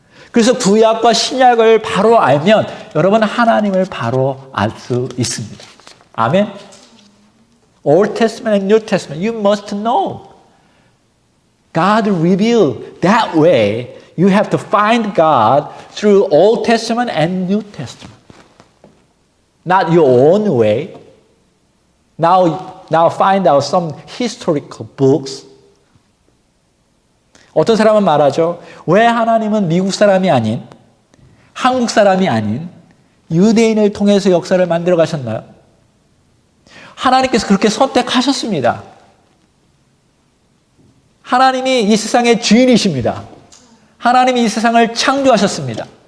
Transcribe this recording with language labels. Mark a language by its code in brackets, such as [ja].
[ko] 그래서 구약과 신약을 바로 알면 여러분 하나님을 바로 알 수 있습니다. 아멘. [en] Old Testament and New Testament, you must know. God revealed that way. You have to find God through Old Testament and New Testament. Not your own way. Now find out some historical books. [ko] 어떤 사람은 말하죠. 왜 하나님은 미국 사람이 아닌, 한국 사람이 아닌 유대인을 통해서 역사를 만들어 가셨나요? 하나님께서 그렇게 선택하셨습니다. 하나님이 이 세상의 주인이십니다. 하나님이 이 세상을 창조하셨습니다.